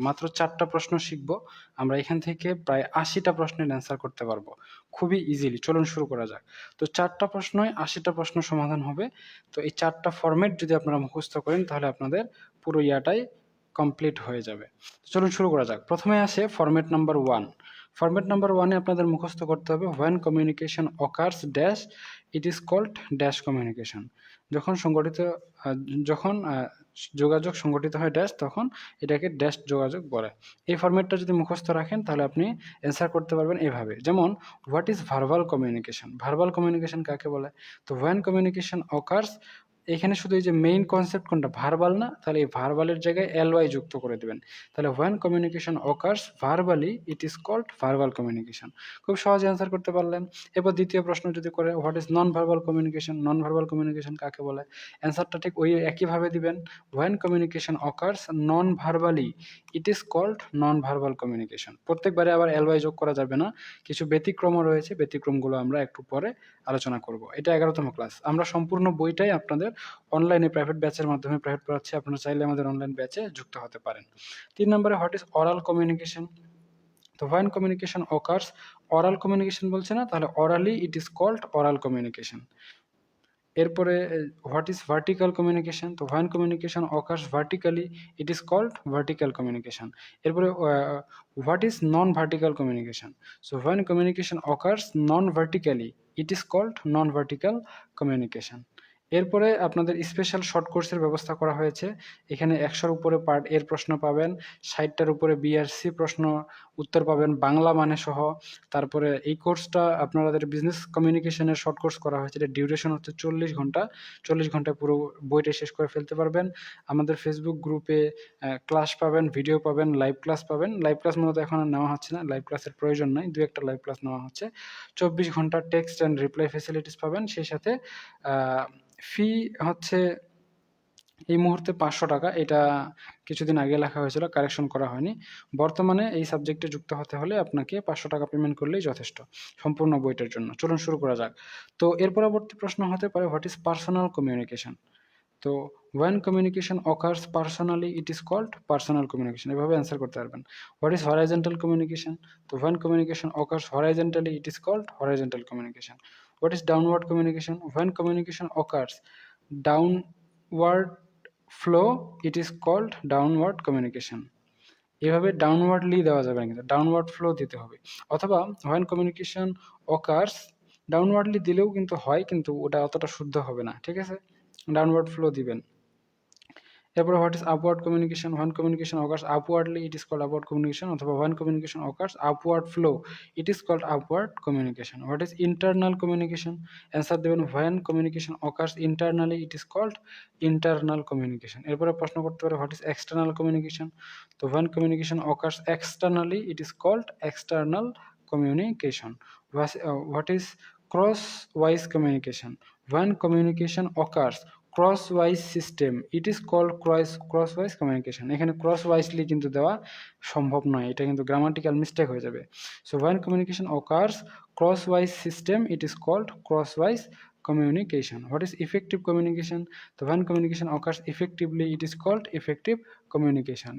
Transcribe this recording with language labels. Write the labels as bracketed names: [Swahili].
[Bangla] মাত্র ৪ টা প্রশ্ন শিখব। আমরা এখান থেকে প্রায় ৮০ টা প্রশ্নের অ্যান্সার করতে পারবো। খুবই ইজিলি। চলুন শুরু করা যাক। তো ৪ টা প্রশ্নয় ৮০ টা প্রশ্ন সমাধান হবে। তো এই ৪ টা ফরম্যাট যদি আপনারা মুখস্থ করেন তাহলে আপনাদের পুরো ইয়াটাই কমপ্লিট হয়ে যাবে। চলুন শুরু করা যাক। প্রথমে আসে ফরম্যাট নাম্বার 1। ফরম্যাট নাম্বার 1 এ আপনাদের মুখস্থ করতে হবে [English] when communication occurs dash it is called dash communication। [Bangla] যখন সংগঠিত আ যখন যোগাযোগ সংগঠিত হয় ড্যাশ তখন এটাকে ড্যাশ যোগাযোগ বলে। এই ফরম্যাটটা যদি মুখস্থ রাখেন তাহলে আপনি অ্যান্সার করতে পারবেন এভাবে। যেমন [English] What is verbal communication? [Bangla] Verbal communication কাকে বলে? তো [English] when communication occurs [Bangla] এখানে শুধু এই যে মেইন কনসেপ্ট কোনটা? ভার্বাল না? তাহলে এই ভার্বালের জায়গায় ly যুক্ত করে দিবেন। [English] তাহলে when communication occurs verbally it is called verbal communication। [Bangla] খুব সহজে অ্যান্সার করতে পারলেন। এরপর দ্বিতীয় প্রশ্ন যদি করে [English] What is non verbal communication? [Bangla] Non verbal communication কাকে বলে? অ্যান্সারটা ঠিক ওই একইভাবে দিবেন। [English] when communication occurs non verbally it is called non verbal communication। [Bangla] প্রত্যেকবারে আবার ly যোগ করা যাবে না। কিছু ব্যতিক্রমও রয়েছে, ব্যতিক্রমগুলো আমরা একটু পরে আলোচনা করব। এটা ১১তম ক্লাস। আমরা সম্পূর্ণ বইটাই আপনাদের অনলাইনে প্রাইভেট ব্যাচের মাধ্যমে প্রাইভেট পড়াচ্ছি। আপনারা চাইলে আমাদের অনলাইন ব্যাচে যুক্ত হতে পারেন। ৩ নম্বরে [English] What is oral communication? তো when communication occurs oral communication [Bangla] বলছে না? [English] তাহলে orally it is called oral communication। এরপরে what is vertical communication? তো when communication occurs vertically it is called vertical communication। এরপরে what is non vertical communication? So when communication occurs non vertically it is called non vertical communication। [Bangla] এরপরে আপনাদের special short কোর্সের ব্যবস্থা করা হয়েছে। এখানে ১০০ র উপরে পার্ট এর প্রশ্ন পাবেন, ৬০ টার উপরে বি আর সি প্রশ্ন উত্তর পাবেন বাংলা মানে সহ। তারপরে এই কোর্সটা আপনাদের বিজনেস কমিউনিকেশনের শর্ট কোর্স করা হয়েছে। এটার ডিউরেশন হচ্ছে ৪০ ঘন্টা। ৪০ ঘন্টায় পুরো বইটা শেষ করে ফেলতে পারবেন। আমাদের ফেসবুক গ্রুপে ক্লাস পাবেন, ভিডিও পাবেন, লাইভ ক্লাস পাবেন। লাইভ ক্লাস মূলত এখন আর নেওয়া হচ্ছে না। লাইভ ক্লাসের প্রয়োজন নাই। ২-১ টা লাইভ ক্লাস নেওয়া হচ্ছে। ২৪ ঘন্টা টেক্সট অ্যান্ড রিপ্লাই ফেসিলিটিস পাবেন। সেই সাথে আ ফি হচ্ছে এই মুহূর্তে ৳৫০০। এটা কিছুদিন আগে লেখা হয়েছিল, কারেকশন করা হয়নি। বর্তমানে এই সাবজেক্টে যুক্ত হতে হলে আপনাকে ৳৫০০ পেমেন্ট করলেই যথেষ্ট সম্পূর্ণ বইটার জন্য। চলুন শুরু করা যাক। তো এর পরবর্তী প্রশ্ন হতে পারে [English] What is personal communication? তো when communication occurs personally it is called personal communication। [Bangla] এভাবে অ্যান্সার করতে পারবেন। [English] What is horizontal communication? তো when communication occurs horizontally it is called horizontal communication। What is downward communication? when communication occurs downward flow it is called downward communication। [Bangla] এভাবে ডাউনওয়ার্ডলি দেওয়া যাবে না, কিন্তু downward flow দিতে হবে। অথবা [English] when communication occurs [Bangla] ডাউনওয়ার্ডলি দিলেও কিন্তু হয়, কিন্তু ওটা অতটা শুদ্ধ হবে না। ঠিক আছে? ডাউনওয়ার্ড ফ্লো দিবেন। [English] এরপরে what is upward communication? when communication occurs upwardly it is called upward communication, অথবা when communication occurs upward flow it is called upward communication। What is internal communication? [Bangla] Answer দেবেন [English] when communication occurs internally it is called internal communication। [Bangla] এরপরে প্রশ্ন করতে পারে [English] What is external communication? তো when communication occurs externally it is called external communication। What is cross wise communication? when communication occurs cross wise system it is called cross wise communication. [Bangla] এখানে cross wisely কিন্তু দেওয়া সম্ভব নয়, এটা কিন্তু grammatical mistake হয়ে যাবে। [English] So when communication occurs cross wise system it is called cross wise communication। What is effective communication? তো when communication occurs effectively it is called effective communication।